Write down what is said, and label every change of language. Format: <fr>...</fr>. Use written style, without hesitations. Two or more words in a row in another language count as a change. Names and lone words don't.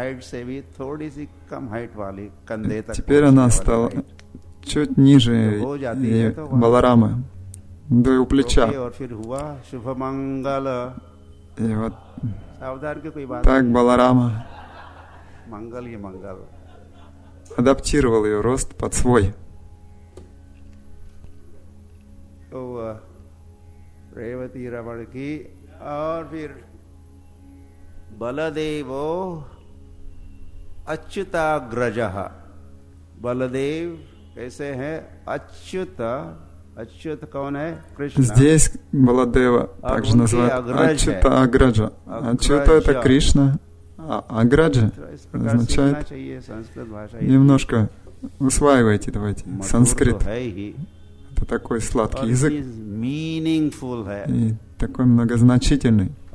<ru>Теперь она стала чуть ниже Баларамы, до у плеча. И вот так Баларама адаптировал ее рост под свой.</ru> <hi>रेवती रमण की और फिर</hi> <sa>बलदेवो अच्युताग्रजः.</sa> <hi>बलदेव कैसे हैं? अच्युत कौन है? कृष्ण.</hi> <ru>Здесь Баладева также называют Ачюта Аграджа. Ачюта — это Кришна, а Аграджа означает... Немножко усваивайте, давайте, санскрит. Это такой сладкий язык и такой многозначительный.</ru>